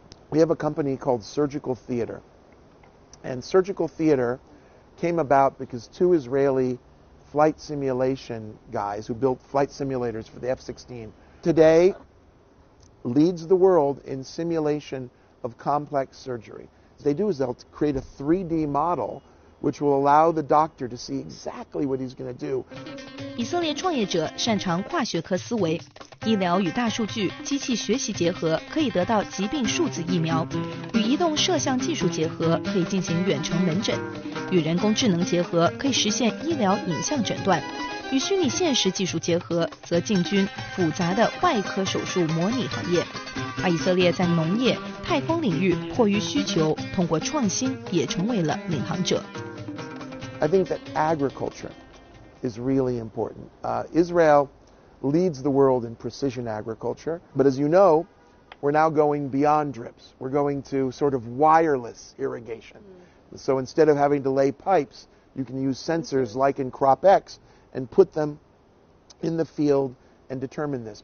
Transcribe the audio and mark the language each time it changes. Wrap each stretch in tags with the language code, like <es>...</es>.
<en>We have a company called Surgical Theater. And Surgical Theater came about because 2 Israeli flight simulation guys who built flight simulators for the F-16 today leads the world in simulation of complex surgery. What they do is they'll create a 3D model which will allow the doctor to see exactly what he's going to do.</en> <zh>以色列创业者擅长跨学科思维，医疗与大数据、机器学习结合，可以得到疾病数字疫苗；与移动摄像技术结合，可以进行远程门诊；与人工智能结合，可以实现医疗影像诊断；与虚拟现实技术结合，则进军复杂的外科手术模拟行业。而以色列在农业、太空领域迫于需求，通过创新也成为了领航者。</zh> <en>I think that agriculture is really important. Israel leads the world in precision agriculture, but as you know, we're now going beyond drips. We're going to sort of wireless irrigation. So instead of having to lay pipes, you can use sensors like in CropX and put them in the field and determine this.</en>